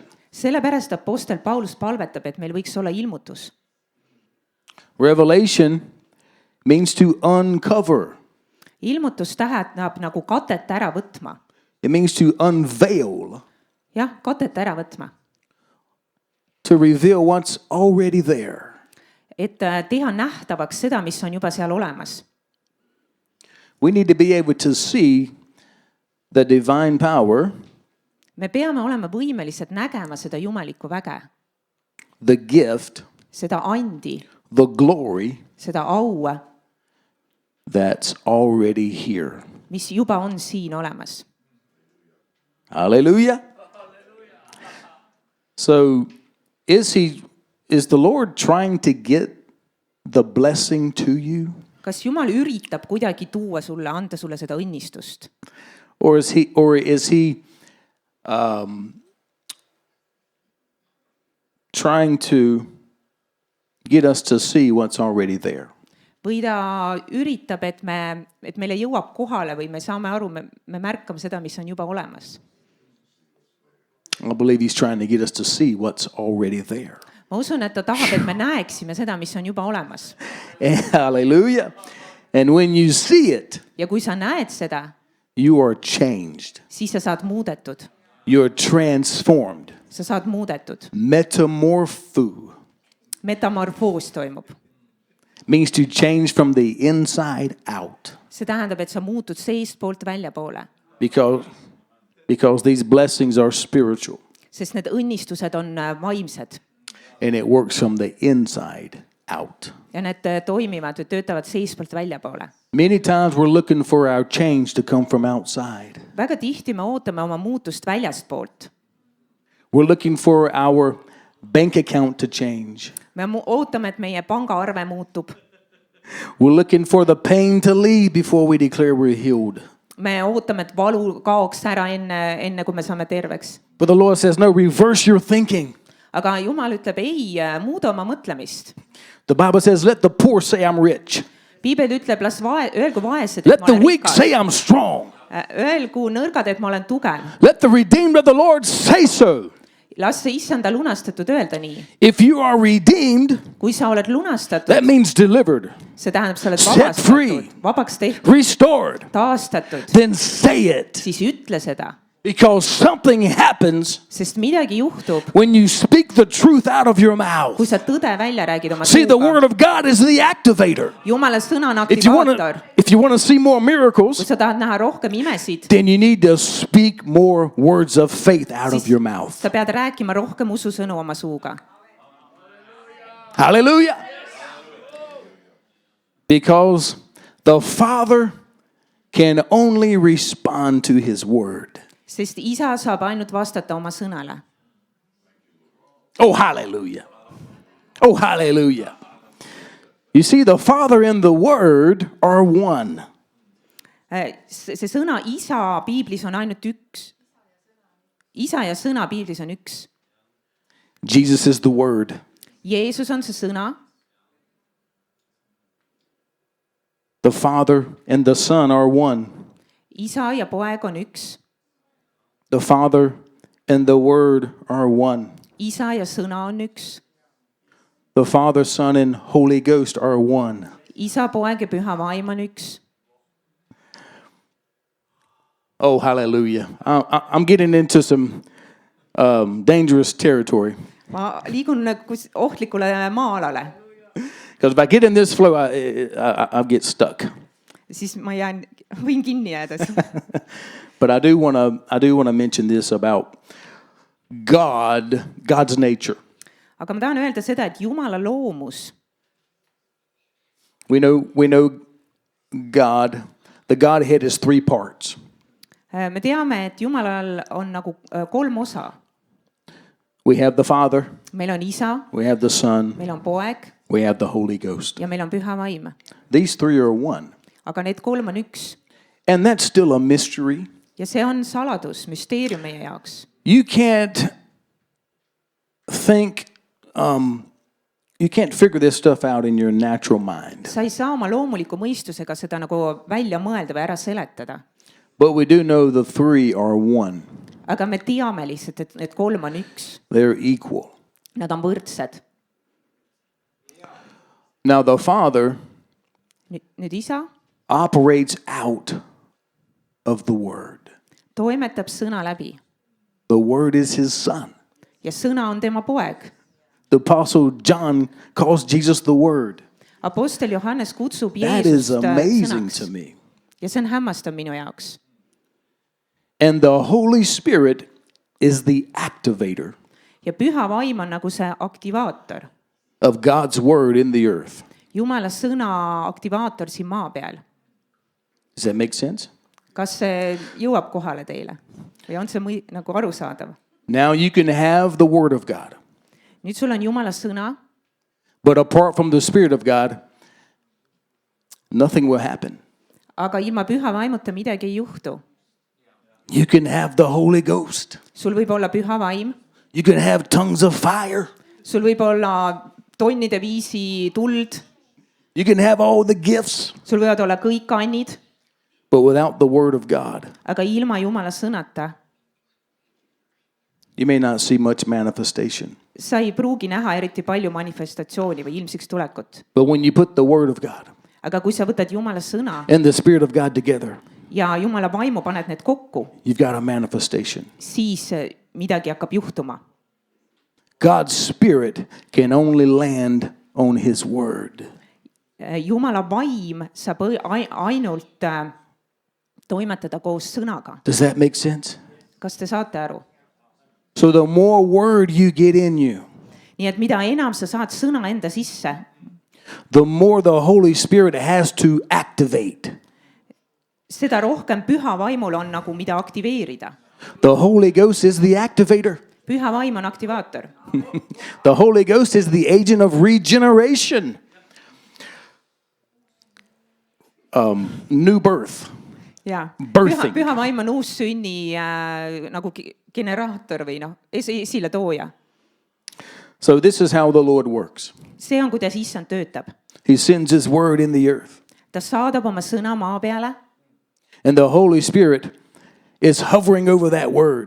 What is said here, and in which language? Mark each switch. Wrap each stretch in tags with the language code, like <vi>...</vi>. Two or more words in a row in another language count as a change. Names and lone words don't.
<et>Sellepärast apostel Paulus palvetab, et meil võiks olla ilmutus.</et> <en>Revelation means to uncover.</en> <et>Ilmutus tähendab nagu katet ära võtma.</et> <en>It means to unveil,</en> <et>Jah, katet ära võtma.</et> <en>to reveal what's already there.</en> <et>Et teha nähtavaks seda, mis on juba seal olemas.</et> <en>We need to be able to see the divine power,</en> <et>Me peame olema võimelised nägema seda jumalikku väge,</et> <en>the gift,</en> <et>seda andi,</et> <en>the glory</en> <et>seda aua,</et> <en>that's already here.</en> <et>mis juba on siin olemas.</et> <en>Hallelujah. So is the Lord trying to get the blessing to you?</en> <et>Kas Jumal üritab kuidagi tuua sulle, anda sulle seda õnnistust?</et> <en>Or is he trying to get us to see what's already there?</en> <et>Või ta üritab, et meile jõuab kohale või me saame aru, me märkame seda, mis on juba olemas.</et> <en>I believe he's trying to get us to see what's already there.</en> <et>Ma usun, et ta tahab, et me näeksime seda, mis on juba olemas.</et> <en>Hallelujah. And when you see it,</en> <et>Ja kui sa näed seda,</et> <en>you are changed.</en> <et>siis sa saad muudetud.</et> <en>You're transformed.</en> <et>Sa saad muudetud.</et> <en>Metamorpho</en> <et>Metamorfoos toimub.</et> <en>means to change from the inside out.</en> <et>See tähendab, et sa muutud seestpoolt väljapoole.</et> <en>Because these blessings are spiritual.</en> <et>Sest need õnnistused on vaimsed.</et> <en>And it works from the inside out.</en> <et>Ja need toimivad või töötavad seestpoolt väljapoole.</et> <en>Many times we're looking for our change to come from outside.</en> <et>Väga tihti me ootame oma muutust väljastpoolt.</et> <en>We're looking for our bank account to change.</en> <et>Me ootame, et meie pangaarve muutub.</et> <en>We're looking for the pain to leave before we declare we're healed.</en> <et>Me ootame, et valu kaoks ära enne kui me saame terveks.</et> <en>But the Lord says, no, reverse your thinking.</en> <et>Aga Jumal ütleb, ei, muuda oma mõtlemist.</et> <en>The Bible says, let the poor say I'm rich.</en> <et>Piibel ütleb, öelgu vaesed, et</et> <en>Let</en> <et>ma</et> <en>the</en> <et>olen</et> <en>weak</en> <et>rikas.</et> <en>say I'm strong.</en> <et>Öelgu nõrgad, et ma olen tugev.</et> <en>Let the redeemed of the Lord say so.</en> <et>Las see issanda lunastatud öelda nii.</et> <en>If you are redeemed,</en> <et>Kui sa oled lunastatud,</et> <en>that means delivered,</en> <et>see tähendab, sa oled</et> <en>Set free.</en> <et>vabastatud, vabaks tehtud,</et> <en>restored,</en> <et>taastatud,</et> <en>then say it.</en> <et>siis ütle seda.</et> <en>Because something happens</en> <et>Sest midagi juhtub,</et> <en>when you speak the truth out of your mouth.</en> <et>kui sa tõde välja räägid oma See,</et> <en>the</en> <et>suuga.</et> <en>word of God is the activator.</en> <et>Jumala sõna on</et> <en>If you want</en> <et>aktivaator.</et> <en>to, if you want to see more</en> <et>Kui</et> <en>miracles,</en> <et>sa tahad näha rohkem imesid,</et> <en>then you need to speak more words of faith out of</en> <et>siis</et> <en>your mouth.</en> <et>sa pead rääkima rohkem ususõnu oma suuga.</et> <en>Hallelujah. Because The Father can only respond to his word.</en> <et>sest isa saab ainult vastata oma sõnale.</et> <en>Oh, hallelujah. Oh, hallelujah. You see, the Father and the Word are one.</en> <et>See sõna isa piiblis on ainult üks. Isa ja sõna piiblis on üks.</et> <en>Jesus is the Word.</en> <et>Jeesus on see sõna.</et> <en>The Father and the Son are one.</en> <et>Isa ja poeg on üks.</et> <en>The Father and the Word are one.</en> <et>Isa ja sõna on üks.</et> <en>The Father, Son, and Holy Ghost are one.</en> <et>Isa, poeg ja püha vaim on üks.</et> <en>Oh, hallelujah. I'm getting into some dangerous territory.</en> <et>Ma liigun ohtlikule maa-alale.</et> <en>Because if I get in this flow, I'll get stuck.</en> <et>Siis ma võin kinni jääda.</et> <en>But I do want to mention this about God's nature.</en> <et>Aga ma tahan öelda seda, et Jumala loomus.</et> <en>We know God. The Godhead is 3 parts.</en> <et>Me teame, et Jumalal on nagu 3 osa.</et> <en>We have the Father.</en> <et>Meil on isa,</et> <en>We have the Son.</en> <et>meil on poeg</et> <en>We have the Holy Ghost.</en> <et>ja meil on püha vaim.</et> <en>These 3 are one.</en> <et>Aga need 3 on üks.</et> <en>And that's still a mystery.</en> <et>Ja see on saladus, müsteerium meie jaoks.</et> <en>You can't think, you can't figure this stuff out in your natural mind.</en> <et>Sa ei saa oma loomuliku mõistusega seda nagu välja mõelda või ära seletada.</et> <en>But we do know the 3 are one.</en> <et>Aga me teame lihtsalt, et need 3 on üks.</et> <en>They're equal.</en> <et>Nad on võrdsed.</et> <en>Now the Father</en> <et>Nüüd isa</et> <en>operates out of the Word.</en> <et>toimetab sõna läbi.</et> <en>The Word is his Son.</en> <et>Ja sõna on tema poeg.</et> <en>The Apostle John calls Jesus the Word.</en> <et>Apostel Johannes kutsub</et> <en>That is</en> <et>Jeesust</et> <en>amazing</en> <et>sõnaks.</et> <en>to me.</en> <et>Ja see on hämmastav minu jaoks.</et> <en>And the Holy Spirit is the activator</en> <et>Ja püha vaim on nagu see aktivaator.</et> <en>of God's Word in the earth.</en> <et>Jumala sõna aktivaator siin maa peal.</et> <en>Does that make sense?</en> <et>Kas see jõuab kohale teile? Või on see nagu arusaadav?</et> <en>Now you can have the Word of God.</en> <et>Nüüd sul on Jumala sõna,</et> <en>But apart from the Spirit of God, nothing will happen.</en> <et>aga ilma püha vaimuta midagi ei juhtu.</et> <en>You can have the Holy Ghost.</en> <et>Sul võib olla püha vaim,</et> <en>You can have tongues of fire.</en> <et>sul võib olla tonnide viisi tuld,</et> <en>You can have all the gifts.</en> <et>sul võivad olla kõik kannid,</et> <en>But without the Word of God,</en> <et>aga ilma Jumala sõnata</et> <en>you may not see much manifestation.</en> <et>sa ei pruugi näha eriti palju manifestatsiooni või ilmsiks tulekut.</et> <en>But when you put the Word of God</en> <et>Aga kui sa võtad Jumala sõna</et> <en>and the Spirit of God together,</en> <et>ja Jumala vaimu paned need kokku,</et> <en>you've got a manifestation.</en> <et>siis midagi hakkab juhtuma.</et> <en>God's Spirit can only land on His Word.</en> <et>Jumala vaim saab ainult toimetada koos sõnaga.</et> <en>Does that make sense?</en> <et>Kas te saate aru?</et> <en>So the more Word you get in you,</en> <et>Nii et mida enam sa saad sõna enda sisse,</et> <en>the more the Holy Spirit has to activate.</en> <et>seda rohkem püha vaimul on nagu mida aktiveerida.</et> <en>The Holy Ghost is the activator.</en> <et>Püha vaim on aktivaator.</et> <en>The Holy Ghost is the agent of regeneration. New birth.</en> <et>Ja.</et> <en>Birthing.</en> <et>Püha vaim on uus sünni nagu generaator või esile tooja.</et> <en>So this is how the Lord works.</en> <et>See on, kuidas issand töötab.</et> <en>He sends His Word in the earth.</en> <et>Ta saadab oma sõna maa peale</et> <en>And the Holy Spirit is hovering over that Word.</en>